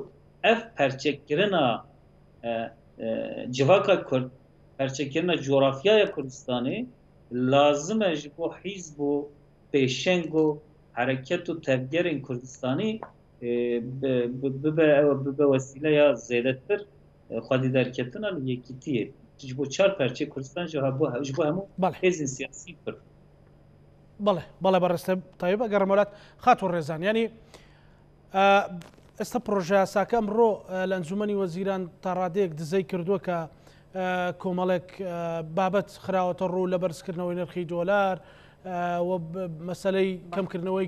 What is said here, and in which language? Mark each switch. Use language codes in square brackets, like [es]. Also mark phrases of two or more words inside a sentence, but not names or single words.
[ku] Ev perçekirina civaka Kurd, perçekirina coğrafyaya Kurdistanê lazım e ji bo hîzb û pêşeng û hareket û tevgerên Kurdistanî bibe wesîleya zêdetir xwedî derketina li yekîtiyê. Ji bo çar perçê Kurdistan ji bo hemû hêzên siyasî Kurd. [ckb] بله بله بەڕێستە تایبە گەڕمەولات خاتۆ ڕێزان ینی ئێستا پرۆژە یاساکە ئەمڕۆ لە ئەنجومەنی وەزیران تا ڕادەیەک دزەی کردووە کە کۆمەڵێک بابەت خراوەتە ڕوو لە بەرزکردنەوەی نرخی دۆلار و مەسلەی کەمکردنەوەی